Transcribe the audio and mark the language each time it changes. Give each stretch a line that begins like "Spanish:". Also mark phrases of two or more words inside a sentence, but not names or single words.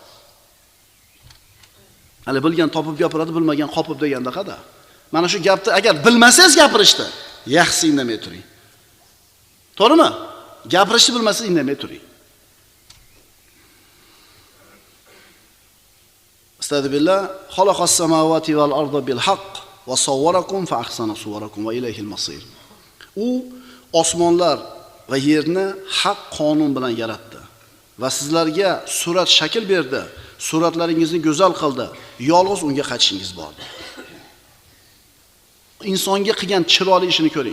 Uzbek: Hali bilgan topib gapiradi, bilmagan qopib deganda qada. Mana shu gapni agar bilmasangiz gapirishdi, yaxshi indamay turing. To'g'rimi? Gapirishni bilmasangiz indamay turing. Estağfirullah.
Arabic: خلق السماوات والأرض بالحق وصوركم فأحسن صوركم وإليه المصير.
Uzbek: U osmonlar va yerni haq qonun bilan yaratdi va sizlarga surat shakl berdi, suratlaringizni go'zal qildi, yolg'iz unga qaytishingiz bordi. Insonga qilgan chiroyli ishini ko'ring.